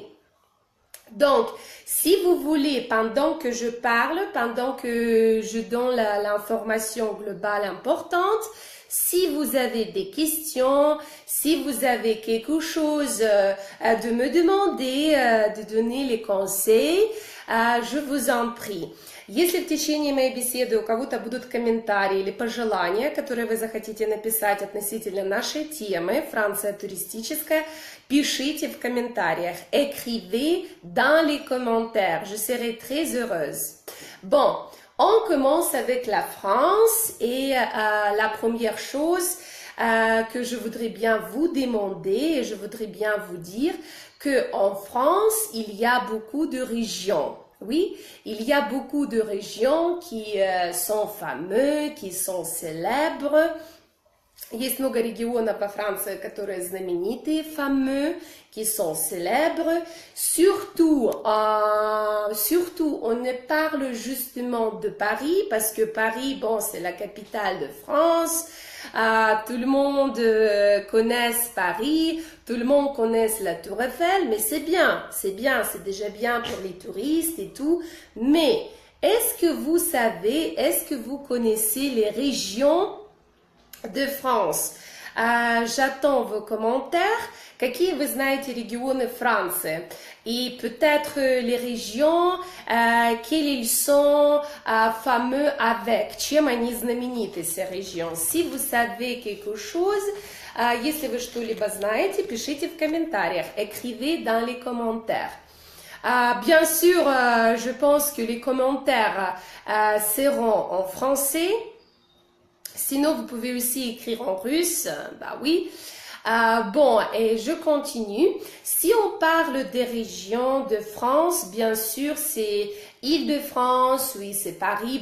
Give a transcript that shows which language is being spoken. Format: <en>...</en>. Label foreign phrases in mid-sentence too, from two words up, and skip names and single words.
<fr>Donc, si vous voulez, pendant que je parle, pendant que je donne l'information globale importante, si vous avez des questions, si vous avez quelque chose de me demander, de donner les conseils, je vous en prie.</fr> <ru>Если в течение моей беседы у кого-то будут комментарии или пожелания, которые вы захотите написать относительно нашей темы «Франция туристическая», пишите в комментариях.</ru> <fr>Écrivez dans les commentaires. Je serai très heureuse. Bon, on commence avec la France et la première chose que je voudrais bien vous demander et je voudrais bien vous dire qu'en France, il y a beaucoup de régions. Oui, il y a beaucoup de régions qui sont fameuses, qui sont célèbres.</fr> <ru>Есть много регионов во Франции, которые знаменитые,</ru> <fr>fameux, qui sont célèbres. Surtout, on ne parle justement de Paris, parce que Paris, bon, c'est la capitale de France. Tout le monde connaît Paris, tout le monde connaît la Tour Eiffel, mais c'est bien, c'est déjà bien pour les touristes et tout. Mais est-ce que vous savez, est-ce que vous connaissez les régions de France? J'attends vos commentaires.</fr> <ru>Какие вы знаете регионы Франции?</ru> <fr>Et peut-être les régions, quels ils sont fameux avec,</fr> <ru>чем они знамениты,</ru> <fr>ces régions. Si vous savez quelque chose,</fr> <ru>если вы что-либо знаете, пишите в комментариях,</ru> <fr>écrivez dans les commentaires. Bien sûr, je pense que les commentaires seront en français. Sinon, vous pouvez aussi écrire en russe, bah oui. Bon, et je continue. Si on parle des régions de France, bien sûr, c'est Île-de-France, oui, c'est Paris.</fr>